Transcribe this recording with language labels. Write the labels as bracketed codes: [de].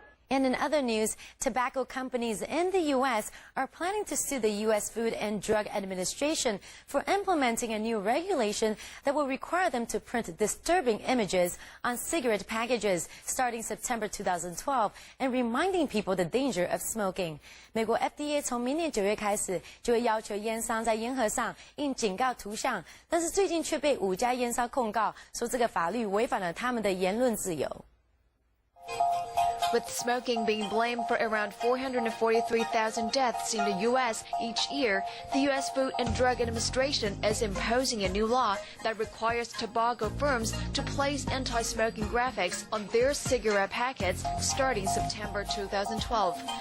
[en] And in other news, tobacco companies in the U.S. are planning to sue the U.S. Food and Drug Administration for implementing a new regulation that will require them to print disturbing images on cigarette packages starting September 2012 and reminding people the danger of smoking. [zh] 美国 FDA 从明年9月开始就会要求烟商在烟盒上印警告图像，但是最近却被5家烟商控告，说这个法律违反了他们的言论自由。 [en] With smoking being blamed for around 443,000 deaths in the U.S. each year, the U.S. Food and Drug Administration is imposing a new law that requires tobacco firms to place anti-smoking graphics on their cigarette packets starting September 2012.